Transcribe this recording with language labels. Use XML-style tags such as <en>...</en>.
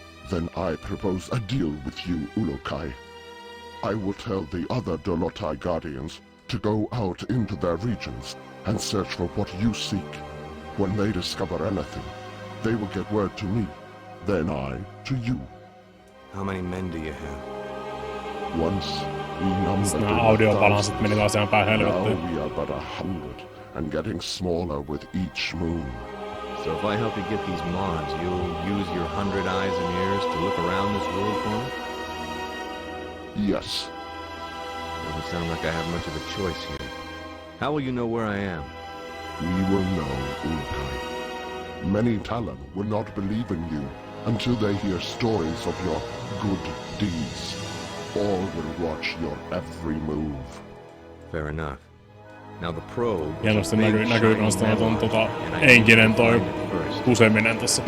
<en>Then I propose a deal with you, Ulukai. I will tell the other Dolotai Guardians to go out into their regions and search for what you seek. When they discover anything, they will get word to me, then I to you. How many men do you have? Once we numbered</en> <fi>Nämä audiobalansit meni taas ihan päin helvettiin.</fi> <en>Now we are but 100, and getting smaller with each moon. So if I help you get these mods, you'll use your 100 eyes and ears to look around this world for me? Yes. Doesn't sound like I have much of a choice here. How will you know where I am? We will know, Ulukai. Many Talon will not believe in you until they hear stories of your good deeds. All will watch your every move. Fair enough. Now the probe...</en> <fi>Hienosti näkyy kans ton enkinen toi kuseminen tässä.</fi>